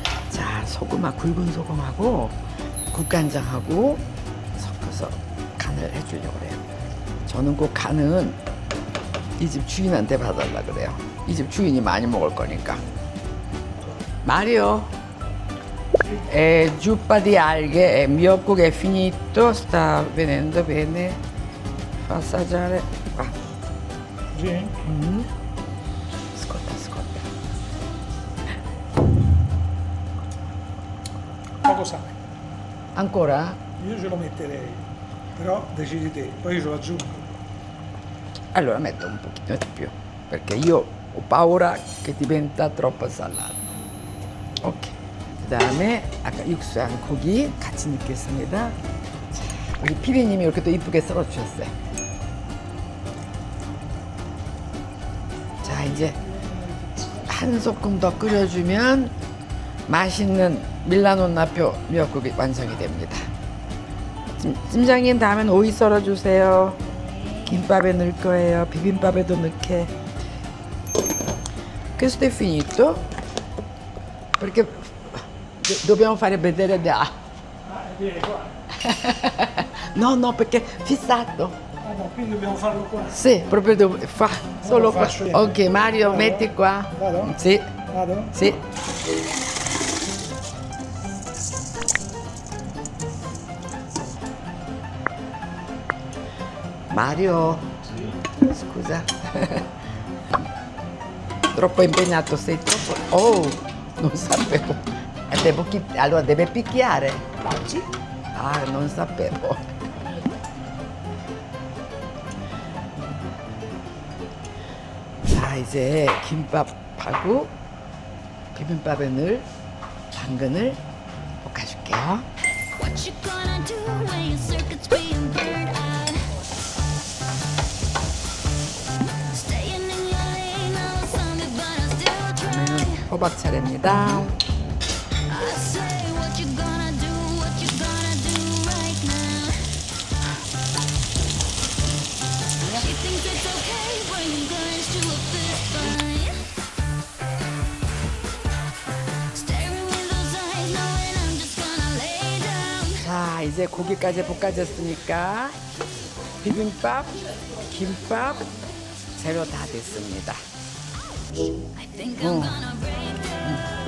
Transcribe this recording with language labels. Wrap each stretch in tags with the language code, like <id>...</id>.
<ko>자, 소금하고 굵은 소금하고 국간장하고 섞어서 간을 해주려고 해요. 저는 꼭 간은 이 집 주인한테 봐달라 그래요. 이 집 주인이 많이 먹을 거니까.</ko> <it>Mario, zuppa di alghe, miocco che è finito, sta venendo bene. Fa assaggiare. Qua. Sì? Ascolta, ascolta. Poco sale. Ancora? Io ce lo metterei, però decidi te, poi io ce lo aggiungo. Allora metto un pochino di più, perché io ho paura che diventa troppo salato.</it> <ko>오케이. 그다음에 아까 육수한 고기 같이 넣겠습니다. 자, 우리 피디님이 이렇게 또 이쁘게 썰어주셨어요. 자, 이제 한 소끔 더 끓여주면 맛있는 밀라노 나표 미역국이 완성이 됩니다. 팀장님 다음엔 오이 썰어주세요. 김밥에 넣을 거예요. 비빔밥에도 넣게.</ko> <it>Questo è finito perché dobbiamo fare vedere da. Vieni qua. No, no, perché fissato. Ah no, quindi dobbiamo farlo qua. Sì, proprio fa solo Lo qua. faccio io. Ok, Mario, Vado? metti qua. Vado? Sì, Vado? sì. Mario, scusa. Troppo impegnato, sei troppo. Oh, non sapevo. Allora deve picchiare. Sì. Ah, non sapevo.</it> <ko>자, 이제 김밥하고 비빔밥에 넣을 당근을 볶아줄게요.</ko> <en>What you gonna do when your circuit's being burned out? Staying in your lane, I was on it, but I still try.</en> <ko>그러면 호박 차례입니다.</ko> <en>I say, what you gonna do? What you gonna do right now? She thinks it's okay, bringing guns to a fist fight. Staring with those eyes, knowing I'm just gonna lay down.</en> <ko>자, 이제 고기까지 볶아졌으니까 비빔밥, 김밥 재료 다 됐습니다.</ko> <en>I think I'm gonna break down.</en>